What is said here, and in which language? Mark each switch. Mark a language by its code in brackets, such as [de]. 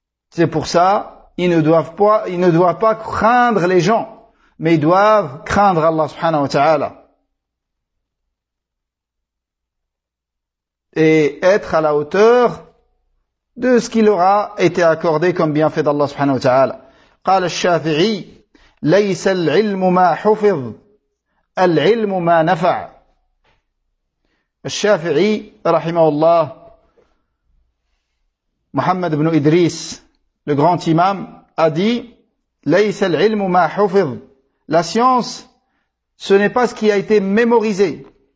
[fr] C'est pour ça, Ils ne doivent pas craindre les gens, mais ils doivent craindre Allah subhanahu wa ta'ala. Et être à la hauteur de ce qui leur a été accordé comme bienfait d'Allah subhanahu wa ta'ala. [ar] قال الشافعي ليس العلم ما حفظ العلم ما نفع. [fr] الشافعي [ar] رحمه الله [fr] محمد بن إدريس le grand imam a dit, [ar] laysa al-ilmu ma hufidh. [fr] La science, ce n'est pas ce qui a été mémorisé.